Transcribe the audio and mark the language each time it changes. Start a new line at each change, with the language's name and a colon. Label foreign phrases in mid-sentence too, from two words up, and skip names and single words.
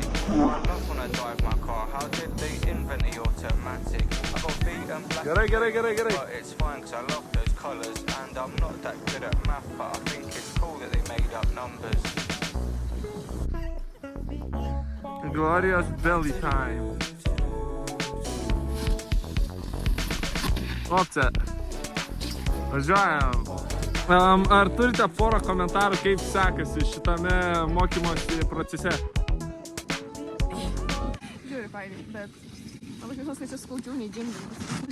English: I love when I drive my car. How did they invent the automatic? I got beaten black, but it's fine because I love those colours. And I'm not that good at math, but I think it's cool that they made up numbers. Glorious belly time.
Lithuanian: Opcija. Važiuojam. Ar turite porą komentarų, kaip sekasi šitame mokymosi procese? Žiūri, fainai, bet man kažkas tai čia skaudžiau nei gimdymas.